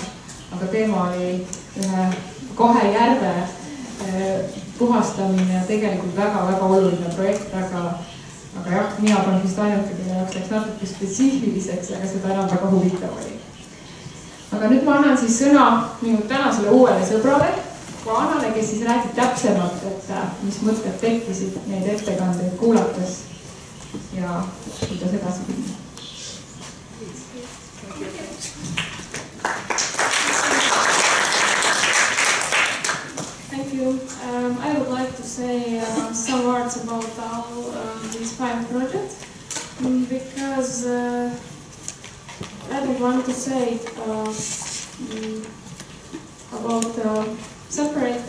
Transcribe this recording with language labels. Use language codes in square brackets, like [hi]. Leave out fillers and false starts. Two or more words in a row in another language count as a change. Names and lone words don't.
[et] Aga teema oli kahe järve puhastamine ja tegelikult väga-väga oluline projekt, aga jah, mina polnud vist ainuke, kelle jaoks läks natuke spetsiifiliseks, aga seda enam väga huvitav oli. Aga nüüd ma annan siis sõna minu tänasele uuele sõbrale, Anale, kes siis räägib täpsemalt, et mis mõtted tekkisid neid ettekandeid kuulates ja kuidas edasi minna. [en] Thank you. I would like to say some words about this 5 project because I don't want to say about separated.